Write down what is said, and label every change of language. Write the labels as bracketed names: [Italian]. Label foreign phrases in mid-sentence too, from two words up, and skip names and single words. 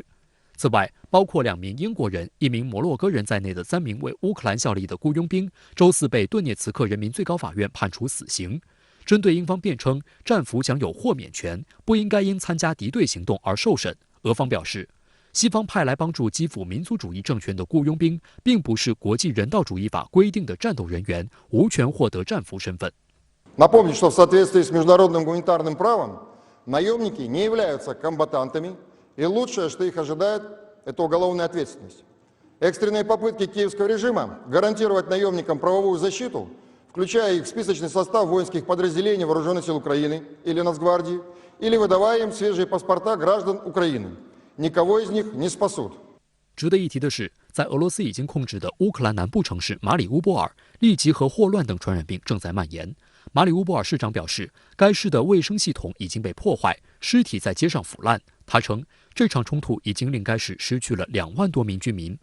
[Chinese] 此外，包括2名英国人、1名摩洛哥人在内的3名为乌克兰效力的雇佣兵，周四被顿涅茨克人民最高法院判处死刑。针对英方辩称战俘享有豁免权，不应该因参加敌对行动而受审，俄方表示，西方派来帮助基辅民族主义政权的雇佣兵，并不是国际人道主义法规定的战斗人员，无权获得战俘身份。 [Russian] Напомню, что в соответствии с международным гуманитарным правом наемники не являются комбатантами, и лучшее, что их ожидает, это уголовная ответственность. Экстренные попытки киевского режима гарантировать наемникам правовую защиту, включая их в списочный состав воинских подразделений Вооруженных сил Украины или Нацгвардии, или выдавая им свежие паспорта граждан Украины. Никого из них не спасут. [Chinese] 值得一提的是，在俄罗斯已经控制的乌克兰南部城市马里乌波尔，痢疾和霍乱等传染病正在蔓延。马里乌波尔市长表示，该市的卫生系统已经被破坏，尸体在街上腐烂。他称，这场冲突已经令该市失去了2万多名居民。